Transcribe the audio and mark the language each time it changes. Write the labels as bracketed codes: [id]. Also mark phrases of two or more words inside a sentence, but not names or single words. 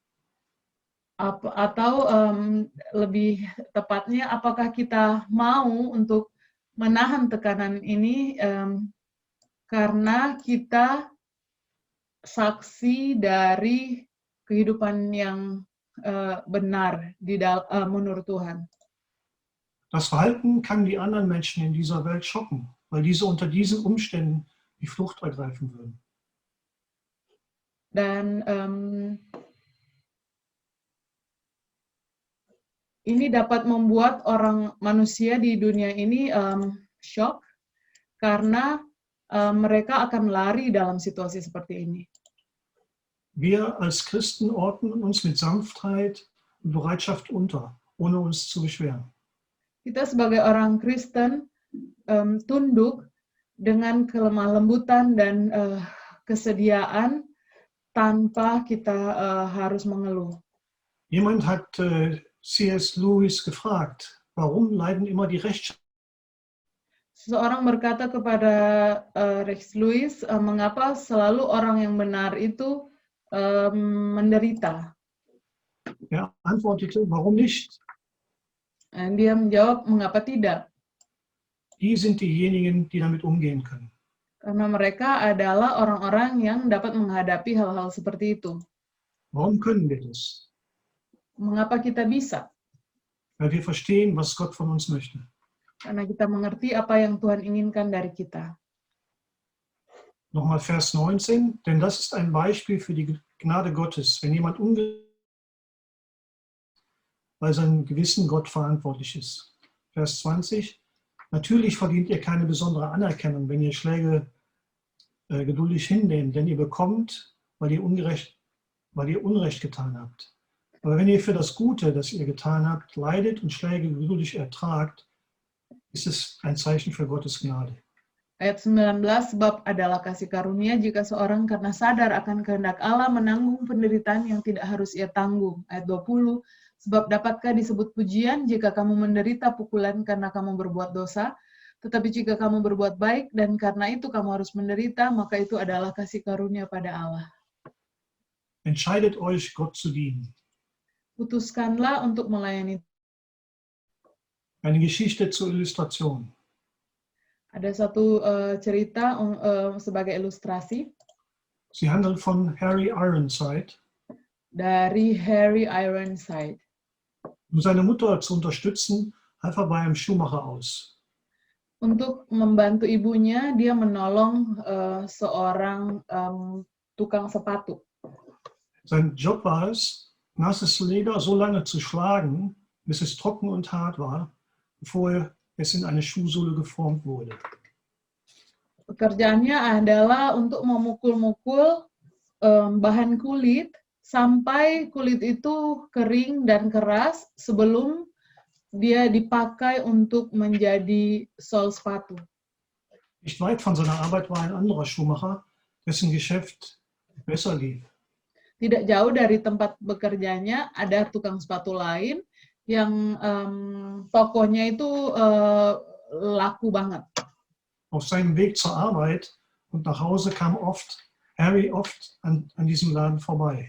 [id] Atau lebih tepatnya, apakah kita mau untuk menahan tekanan ini karena kita saksi dari kehidupan yang benar menurut Tuhan? [de] Das Verhalten kann die anderen Menschen in dieser Welt schocken, weil diese unter diesen Umständen die Flucht ergreifen würden. [id] Dan ini dapat membuat manusia di dunia ini shock karena mereka akan lari dalam situasi seperti ini. [de] Wir als Christen ordnen uns mit Sanftheit und Bereitschaft unter, ohne uns zu beschweren. [id] Kita sebagai orang Kristen tunduk dengan kelemah lembutan dan kesediaan tanpa kita harus mengeluh. [de] Jemand hat C.S. Lewis gefragt, warum leiden immer die Rechtschaffenen? [id] Seseorang berkata kepada Rex Lewis, mengapa selalu orang yang benar itu menderita? [de] Er antwortete, warum nicht? [id] Dan dia menjawab, mengapa tidak? [de] Die sind diejenigen, die damit umgehen können. [id] Karena mereka adalah orang-orang yang dapat menghadapi hal-hal seperti itu. [de] Warum können wir das? [id] Mengapa kita bisa? [de] Weil wir verstehen, was Gott von uns möchte. [id] Karena kita mengerti apa yang Tuhan inginkan dari kita. [de] Nochmal Vers 19, denn das ist ein Beispiel für die Gnade Gottes, wenn jemand weil sein Gewissen Gott verantwortlich ist. Vers 20, natürlich verdient ihr keine besondere Anerkennung, wenn ihr Schläge geduldig hinnehmt, denn ihr bekommt, weil ihr Unrecht getan habt. Aber wenn ihr für das Gute, das ihr getan habt, leidet und Schläge geduldig ertragt, ist es ein Zeichen für Gottes Gnade. [id] Ayat 19, sebab adalah kasih karunia jika seorang karena sadar akan kehendak Allah menanggung penderitaan yang tidak harus ia tanggung. Ayat 20, sebab dapatkah disebut pujian jika kamu menderita pukulan karena kamu berbuat dosa, tetapi jika kamu berbuat baik dan karena itu kamu harus menderita, maka itu adalah kasih karunia pada Allah. [de] Entscheidet euch, Gott zu dienen. [id] Putuskanlah untuk melayani. [de] Eine Geschichte zur Illustration. [id] Ada satu cerita sebagai ilustrasi. [de] Sie handelt von Harry Ironside. [id] Dari Harry Ironside. [de] Um seine Mutter zu unterstützen, half er bei einem Schuhmacher aus. [id] Untuk membantu ibunya, dia menolong seorang tukang sepatu. [de] Sein Job war es, nasses Leder so lange zu schlagen, bis es trocken und hart war, bevor es in eine Schuhsohle geformt wurde. [id] Pekerjaannya adalah untuk memukul-mukul bahan kulit sampai kulit itu kering dan keras sebelum dia dipakai untuk menjadi sol sepatu. [de] Nicht weit von seiner Arbeit war ein anderer Schuhmacher, dessen Geschäft besser lief. [id] Tidak jauh dari tempat bekerjanya ada tukang sepatu lain yang tokohnya itu laku banget. [de] Auf seinem Weg zur Arbeit und nach Hause kam Harry oft an diesem Laden vorbei.